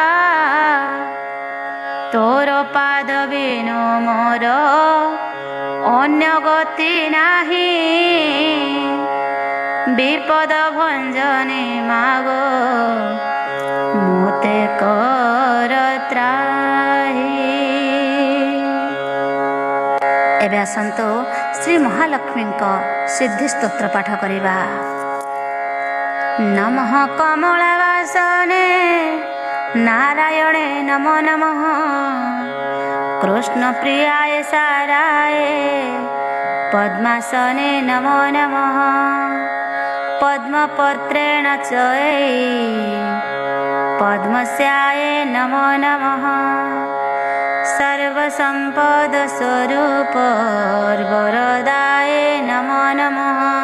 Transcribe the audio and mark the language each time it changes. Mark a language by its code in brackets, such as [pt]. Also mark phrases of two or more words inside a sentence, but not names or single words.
[or] ତୋର ପାଦ ବିନୁ ମୋର ଅନ୍ୟ ଗତି ନାହିଁ, ବିପଦ ଭଞ୍ଜନେ ମାଗୋ ମୋତେ କର ତ୍ରାହି। ଏବେ ଆସନ୍ତୁ ଶ୍ରୀ ମହାଲକ୍ଷ୍ମୀ ସିଦ୍ଧି ସ୍ତୋତ୍ର ପାଠ କରିବା। [sa] नमः कमलावासने नारायणे नमो नमः कृष्ण प्रियाय साराय पद्मासने नमो नमः पद्मपत्रेण च पद्मस्याय नमो नमः सर्वसंपद स्वरूप वरदाय नमो नमः